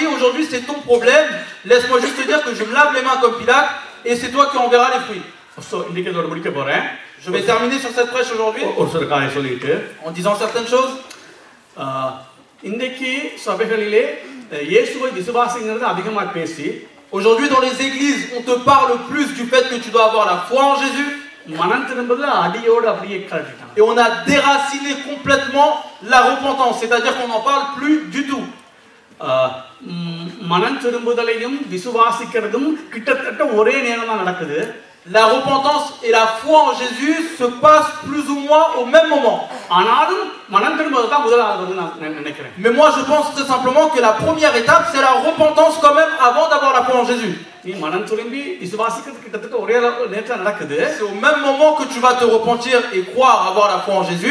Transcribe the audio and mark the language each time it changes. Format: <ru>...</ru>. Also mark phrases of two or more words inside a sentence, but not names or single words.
<fr>Aujourd'hui, c'est ton problème. Laisse-moi juste te dire que je me lave les mains comme Pilate et c'est toi qui en verras les fruits. Je vais terminer sur cette prêche aujourd'hui en disant certaines choses.</fr> <ta>இன்னைக்கு சபைகளிலே இயேசுவை விசுவாசிங்கிறது அதிகமா பேசி,</ta> <fr>aujourd'hui dans les églises on te parle plus du fait que tu dois avoir la foi en Jésus,</fr> <ta>மனம் திரும்புதல அடியோடு அப்படியே கழட்டிட்டாங்க.</ta> <fr>Et on a déraciné complètement la repentance, c'est-à-dire qu'on n'en parle plus du tout.</fr> <ta>மனம் திரும்புதலையும் விசுவாசிக்கிறதும் கிட்டத்தட்ட ஒரே நேரம் தான் நடக்குது.</ta> <fr>La repentance et la foi en Jésus se passent plus ou moins au même moment. Mais moi je pense très simplement que la première étape c'est la repentance quand même avant d'avoir la foi en Jésus. C'est au même moment que tu vas te repentir et croire avoir la foi en Jésus.</fr>